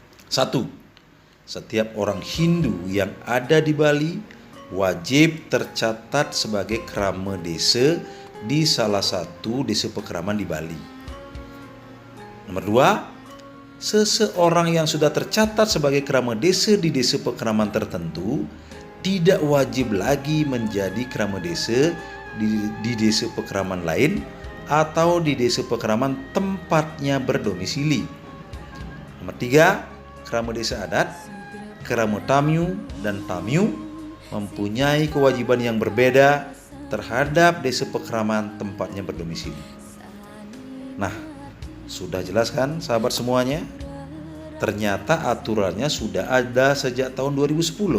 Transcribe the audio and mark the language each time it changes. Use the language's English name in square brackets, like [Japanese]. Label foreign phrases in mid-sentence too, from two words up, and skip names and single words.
[Indonesian] Setiap orang Hindu yang ada di Bali wajib tercatat sebagai krama desa di salah satu desa pekraman di Bali. Nomor 2, seseorang yang sudah tercatat sebagai krama desa di desa pekraman tertentu tidak wajib lagi menjadi krama desa di desa pekraman lain atau di desa pekraman tempatnya berdomisili. Nomor 3, krama desa adat, krama tamyu dan tamyu mempunyai kewajiban yang berbeda terhadap desa pekraman tempatnya berdomisili. Nah, sudah jelas kan sahabat semuanya? Ternyata aturannya sudah ada sejak tahun 2010.